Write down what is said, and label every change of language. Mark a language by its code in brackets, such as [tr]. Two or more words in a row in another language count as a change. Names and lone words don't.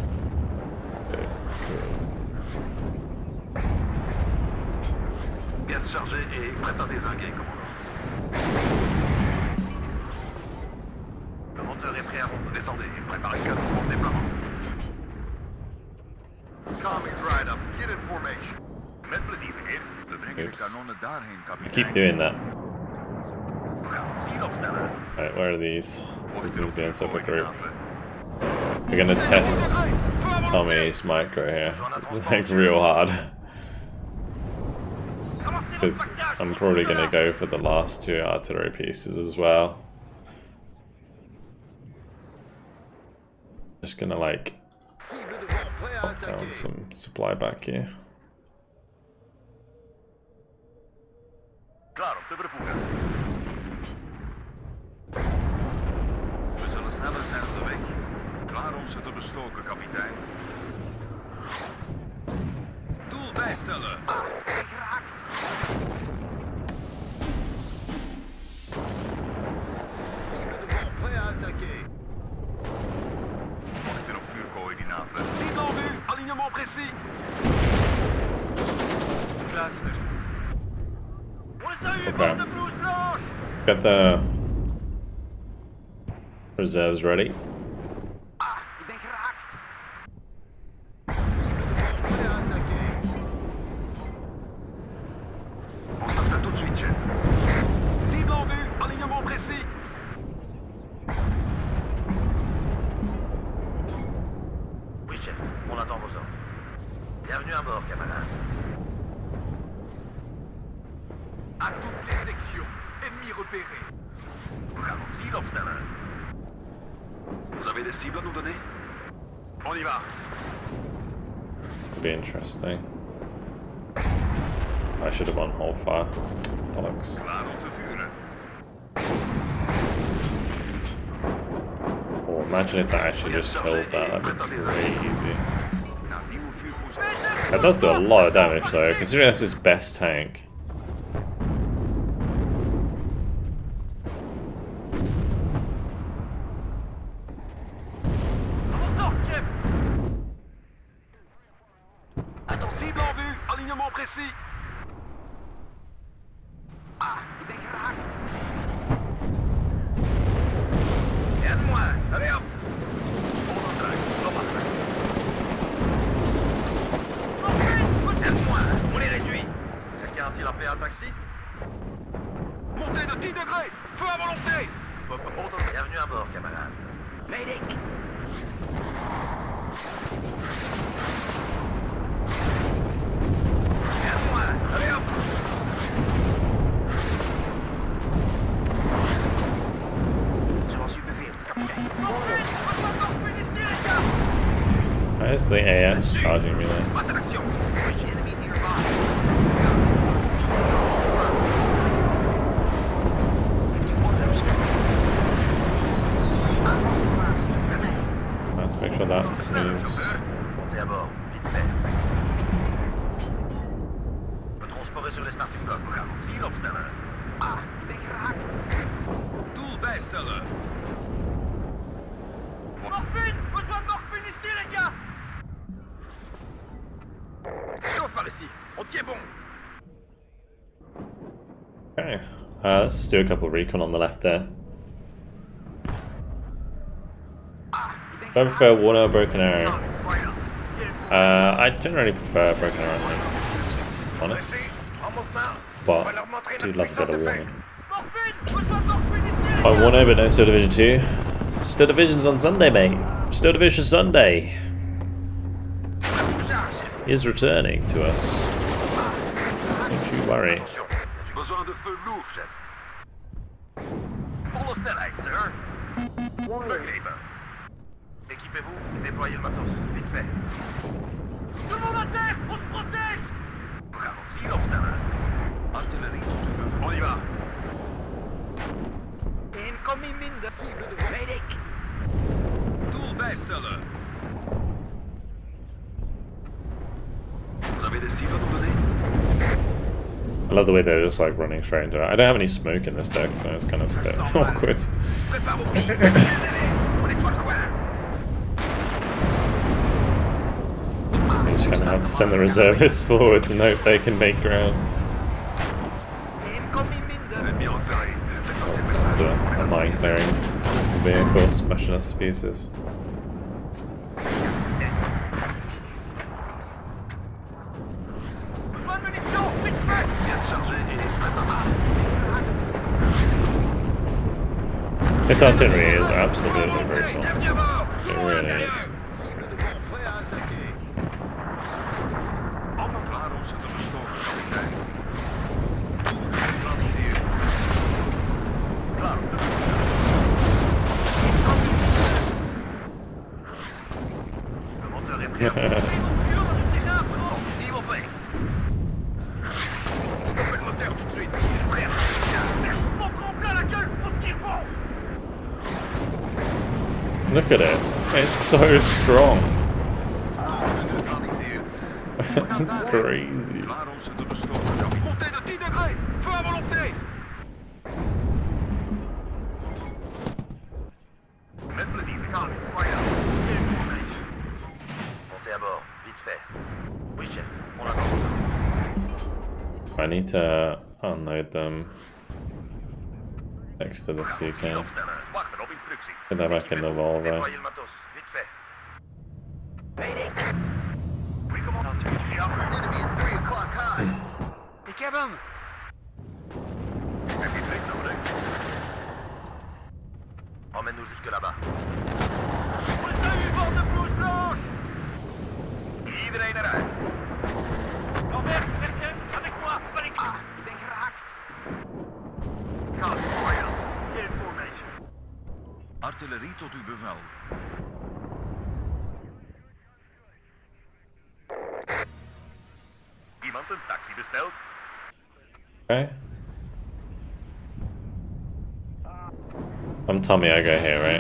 [fr] Garde chargée et prête à dézinguer, commandant. Le monteur est prêt à monter. Descendez, préparez le canon pour le déploiement. [en] Comm is right up. Get in formation. [nl] Met plezier, meneer. We brengen de [en] Oops. [nl] kanonnen daarheen, [en] I [nl] kapitein. [en] keep doing that. [nl] Ziel opstellen. [en] Right, where are these? These [nl] Wachten [en] need [nl] op [en] to be in a separate group. [nl] vuurcoördinaten. [en] We're gonna test Tommy's micro here, like real hard. Because I'm probably gonna go for the last two artillery pieces as well. Just gonna like [fr] Cible devant, prêt à [en] pop down [fr] attaquer. [en] some supply back here. [nl] Klaar, op de voegen. We zullen sneller zijn op de weg. Klaar om ze te bestoken, kapitein. Doel bijstellen. Geraakt. [fr] Cible devant, prêt à attaquer. [nl] Wachten op vuurcoördinaten. [fr] Cible en vue, alignement précis. [en] Cluster. Okay. Got the reserves ready. [nl] Ah, ik ben geraakt. [fr] Cible devant, prêt à attaquer. On stoppe ça tout de suite, chef. Cible en vue, alignement précis. Oui, chef, on attend vos ordres. Bienvenue à bord, camarade. À toutes les sections, ennemis repérés. [nl] Bravo, cible opstellen. [fr] Vous avez des cibles à nous donner? On y va. [en] Could be interesting. I should have won whole fire. Bollocks. [nl] Klaar om te vuren. [en] Oh, imagine if that actually just killed that. That'd be crazy. [nl] Na nieuwe vuurpost. [en] That does do a lot of damage though, considering that's his best tank. [fr] Cible en vue, alignement précis. [nl] Ah, ik ben geraakt. [fr] Rien de moins. Allez hop. On en traque, on en traque. Rien de moins, on les réduit. Quelqu'un a-t-il appelé un taxi? Montée de 10 degrés. Feu à volonté. Bienvenue à bord, camarade. [en] Medic! [fr] Viens à moi, allez hop. [nl] Zoals u beveelt, kapitein. [en] Where's the AS charging me there? [fr] Passe à l'action. [en] Reach enemy nearby. Let's make sure that moves. [fr] Montez à bord, vite fait. [nl] We transporten sur de [en] starting block. [nl] We gaan ons hier opstellen. Ah, ik ben geraakt. Doel bijstellen. [fr] Chauffe par ici. On tient bon. [en] Okay. Let's just do a couple of recon on the left there. I prefer Warno or Broken Arrow. I generally prefer Broken Arrow, I think. Honest. But I do love a bit of Warno. I Warno, but no Steel Division 2. Steel Division's on Sunday, mate. Steel Division Sunday is returning to us. Don't you worry. [fr] Besoin de feu lourd, chef. [nl] Volle snelheid, sir. Begrepen. [fr] Équipez-vous et déployez le matos. Vite fait. Tout le monde à terre! On se protège! [nl] We gaan ons hier opstellen. Artillerie tot uw bevel. [fr] On y va. Incoming minder. Cible de [en] Medic! [nl] Doel bijstellen. [fr] Vous avez des cibles à nous donner? [en] I love the way they're just like running straight into it. I don't have any smoke in this deck, so it's kind of a bit awkward. [fr] Prépare vos billes. On nettoie le coin. [en] You just kind of have to send the reservists forwards and hope they can make ground. Incoming minder. [fr] Ennemi repéré. Faites passer le message. [en] It's a mine clearing vehicle smashing us to pieces. This artillery is absolutely brutal. It really is. [nl] Klaar om ze te bestoken, kapitein. Doel neutraliseerd. [fr] Le monteur est prêt. Niveau prêt. Stoppez le moteur tout de suite. Prêt. On prend plein la gueule. On tire bon. [en] Look at it. It's so strong. [nl] Neutraliseerd. [en] It's crazy. [nl] Klaar om ze te bestoken, kapitein. [fr] Montez de 10 degrés. Feu à volonté. [nl] Met plezier, we gaan. [fr] Moyen. Montez à bord. Vite fait. Oui, chef. On avance. [en] I need to unload them next to the sea can. [nl] Opstellen. Wachten op instructies. [en] Put that back in the Volvo. [fr] Nettoyez le matos. Vite fait. [en] Medic! [fr] Oui, comment? [en] Enemy at 3 o'clock high. [nl] Ik heb hem! Heb je druk nodig? [fr] Emmène-nous jusque là-bas. [nl] Iedereen eruit. Ah, ik ben geraakt! Gaan, [en] Royal. Get in formation. [nl] Artillerie tot uw bevel. Iemand een taxi besteld? [en] Okay. I'm Tommy, I go here, right?